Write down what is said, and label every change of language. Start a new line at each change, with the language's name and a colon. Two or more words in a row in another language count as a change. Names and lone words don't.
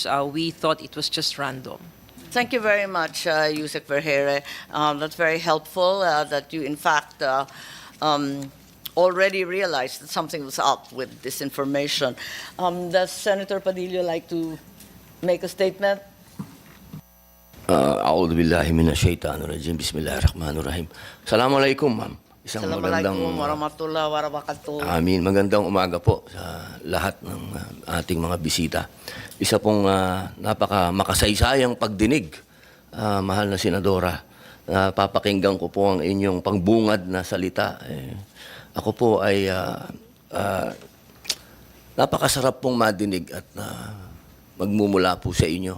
English: We thought it was just random. Thank you very much, Yusek Vergeire. That's very helpful that you, in fact, already realized that something was up with disinformation. Does Senator Padilla like to make a statement?
Arabic: أعوذ بالله من الشيطان الرجيم. بسم الله الرحمن الرحيم. السلام عليكم,
Filipino: ma'am. Isang
Arabic: السلام عليكم ورحمة الله وبركاته. Amin.
Filipino: Magandang umaga po sa lahat ng ating mga bisita. Isa pong napaka makasaysayang pagdinig, mahal na Senadora. Papakinggan ko po ang inyong pangbungad na salita. Ako po ay napakasarap pong madinig at magmumula po sa inyo.